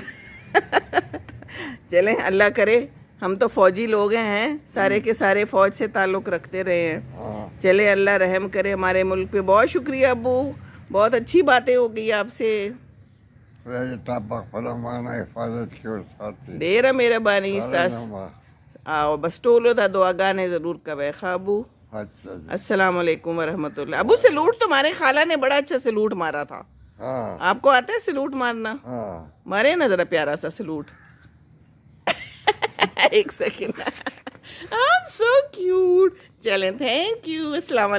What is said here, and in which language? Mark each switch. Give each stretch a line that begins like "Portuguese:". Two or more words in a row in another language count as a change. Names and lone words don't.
Urdu: چلیں اللہ کرے. ہم تو فوجی لوگ ہیں، سارے کے سارے فوج سے تعلق رکھتے رہے ہیں. چلے اللہ رحم کرے ہمارے ملک پہ. بہت شکریہ ابو، بہت اچھی باتیں ہو گئی آپ سے. فلمانہ حفاظت کی ساتھی
Pashto: ډیره مهرباني ستاسو. او بس ټولو ته دعاګانې ضرور کوئ. ښه ابو
Urdu: اچھا جی.
Arabic: السلام علیکم ورحمۃ اللہ.
Urdu: ابو سلوٹ تمہارے خالہ نے بڑا اچھا سلوٹ مارا تھا. ہاں آپ کو آتا ہے سلوٹ مارنا؟ ہاں مارے نا ذرا پیارا سا سلوٹ. ایک سیکنڈ.
English: so cute.
Urdu: چلیں
English: thank you.
Arabic: السلام علیکم.